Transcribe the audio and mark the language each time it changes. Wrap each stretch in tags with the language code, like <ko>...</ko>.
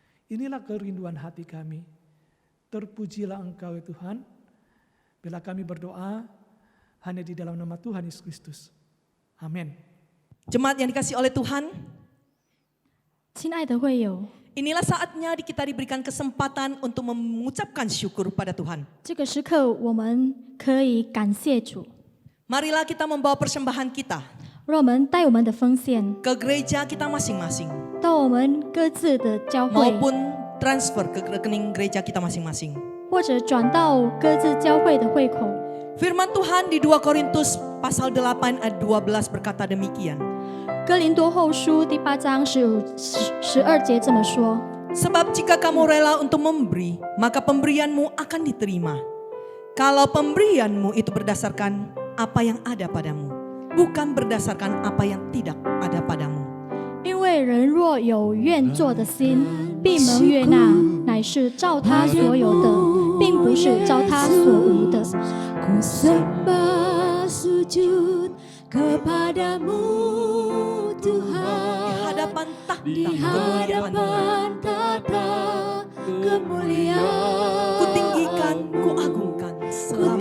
<id>Inilah kerinduan hati kami. Terpujilah Engkau ya Tuhan. Bila kami berdoa hanya di dalam nama Tuhan Yesus Kristus. Amin. Jemaat yang dikasihi oleh Tuhan,</id> <zh>亲爱的会友，</zh> <id>inilah saatnya kita diberikan kesempatan untuk mengucapkan syukur pada Tuhan.</id> <zh>这个时刻我们可以感谢主，</zh> <id>Marilah kita membawa persembahan kita</id> <zh>让我们带我们的奉献</zh> <id>ke gereja kita masing-masing</id> <zh>到我们各自的教会，</zh> <id>maupun transfer ke rekening gereja kita masing-masing.</id> <zh>或者转到各自教会的会口。</zh> <id>Firman Tuhan di 2 Korintus pasal 8 ayat 12 berkata demikian.</id> <zh>哥林多后书第8章12节这么说：</zh> <id>Sebab jika kamu rela untuk memberi, maka pemberianmu akan diterima. Kalau pemberianmu itu berdasarkan apa yang ada padamu, bukan berdasarkan apa yang tidak ada padamu.</id> <zh>因为人若有愿做的心，必蒙悦纳，乃是照他所有的，并不是照他所无的。</zh> <id>Ku sembah sujud kepadamu Tuhan. Di hadapan Di tahta kemuliaan, hadapan tata kemuliaan. ku tinggikan, ku agungkan Ku selamanya.</id>